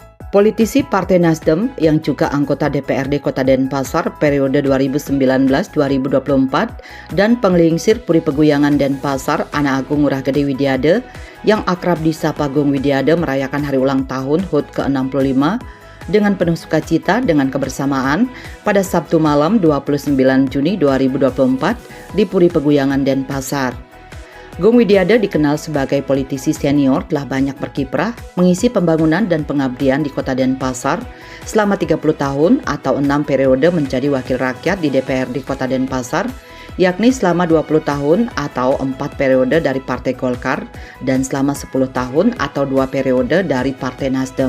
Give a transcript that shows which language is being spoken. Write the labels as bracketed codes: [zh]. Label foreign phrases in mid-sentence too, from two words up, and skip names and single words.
[id] Politisi Partai Nasdem yang juga anggota DPRD Kota Denpasar periode 2019-2024 dan penglingsir Puri Peguyangan Denpasar Ana Agung Ngurah Gede Widiade yang akrab disapa Gung Widiade merayakan hari ulang tahun HUT ke-65 dengan penuh sukacita dengan kebersamaan pada Sabtu malam 29 Juni 2024 di Puri Peguyangan Denpasar. Gung Widiade dikenal sebagai politisi senior, telah banyak berkiprah mengisi pembangunan dan pengabdian di Kota Denpasar selama 30 tahun atau 6 periode menjadi wakil rakyat di DPRD Kota Denpasar, yakni selama 20 tahun atau 4 periode dari Partai Golkar dan selama 10 tahun atau 2 periode dari Partai Nasdem.